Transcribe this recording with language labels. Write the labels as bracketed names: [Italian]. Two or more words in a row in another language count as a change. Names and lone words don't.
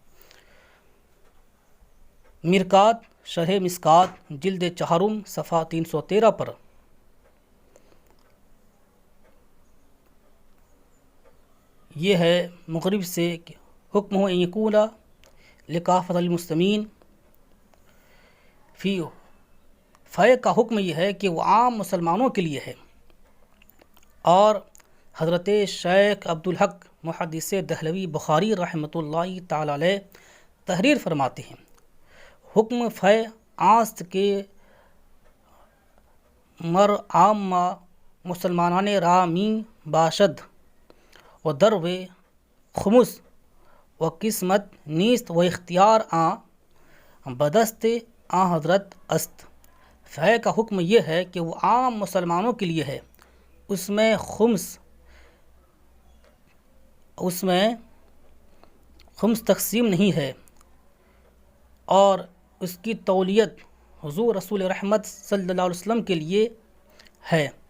[Urdu] مرکات شرح مسکات جلد 4 صفحہ 313 پر یہ ہے مغرب سے کہ حکم ہو [Arabic] یقول لکافۃ المسلمین فی [Urdu] فے کا حکم یہ ہے کہ وہ عام مسلمانوں کے لیے ہے۔ اور حضرت شیخ عبدالحق محدث دہلوی بخاری رحمۃ اللہ تعالی علیہ تحریر فرماتے ہیں، [Persian] حکم فے آست کے مر عامہ مسلمانان رامی باشد و درو خمس و قسمت نیست و اختیار بدست حضرت است۔ [Urdu] فے کا حکم یہ ہے کہ وہ عام مسلمانوں کے لیے ہے، اس میں خمس تقسیم نہیں ہے، اور اس کی تولیت حضور رسول رحمت صلی اللہ علیہ وسلم کے لیے ہے۔